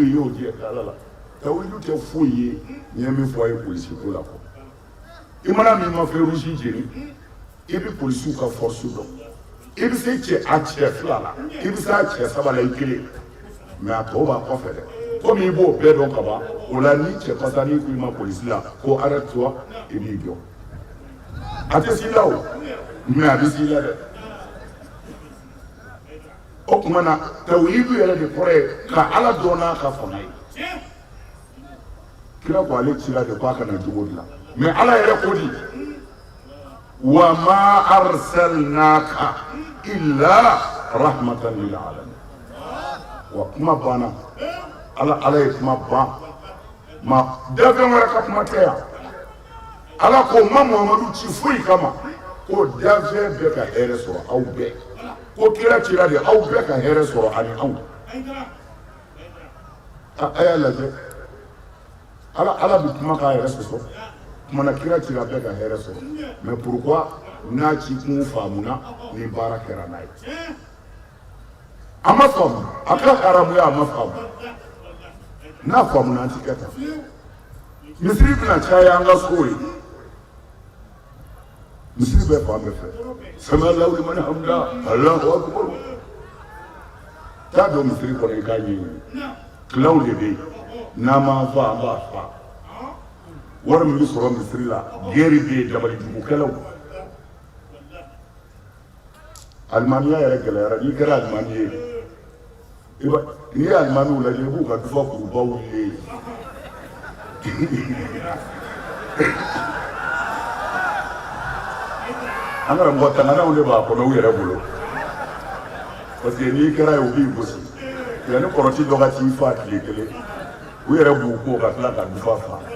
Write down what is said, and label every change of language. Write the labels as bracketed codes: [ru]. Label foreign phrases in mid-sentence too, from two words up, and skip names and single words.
[bm] y'o di ala la tawhidu tɛ foyi ye n ye min fɔ a ye polisi ko la kɔ i mana min ma fɛn rusi jeni i bɛ polisiw ka force dɔn i bɛ se a cɛ fila la i bɛ se a cɛ saba la i kelen mɛ a tɔw b'a kɔfɛ dɛ komi i b'o bɛɛ dɔn ka ban o la ni cɛ pasa n'i ko i ma polisi la ko arrête-toi i b'i jɔ a tɛ s'i la o mɛ a bɛ s'i la dɛ o tuma na tawhidu yɛrɛ de kɔrɔ ye ka ala dɔn n'a ka fanga ye kira ko ale cira de k'a kana jogo dilan mɛ ala yɛrɛ ko di [ar] وما أرسلناك إلا رحمة للعالمين [bm] wa kuma banna ala ye kuma ban ma dafɛn wɛrɛ ka kuma tɛ yan ala ko ma muhamadu ci foyi kama ko dafɛn bɛɛ ka hɛrɛ sɔrɔ aw bɛɛ ko kira cira de aw bɛɛ ka hɛrɛ sɔrɔ ani anw a y'a lajɛ ala bɛ kuma k'a yɛrɛ sɔsɔ kumana kira cira bɛɛ ka hɛrɛ sɔrɔ [fr] mais pourquoi [bm] n'a ci kun faamuna ni baara kɛra n'a ye a ma faamu a ka haramuya a ma faamu n'a faamuna an ti kɛ tan misiri bɛna caya an ka so ye misiri bɛ fan bɛɛ fɛ [ar] سمع الله لمن حمده الله أكبر [bm] t'a dɔn misiri kɔnɔ i k'a ɲɛɲini kilaw de bɛ yen n'an m'an fa an b'a fa wari min bɛ sɔrɔ misiri la gɛri bɛ yen dabalijugukɛlaw alimamiya yɛrɛ gɛlɛyara n'i kɛra alimami ye n'i ye alimamiw lajɛ i b'u ka dufa kurubaw ye an karamɔgɔ tanganaw de b'a kɔnɔ u yɛrɛ bolo [fr] parce que [bm] n'i kɛra ye u b'i gosi yanni kɔrɔti dɔ ka t'i fa tile kelen u yɛrɛ b'u ko ka tila ka dufa fa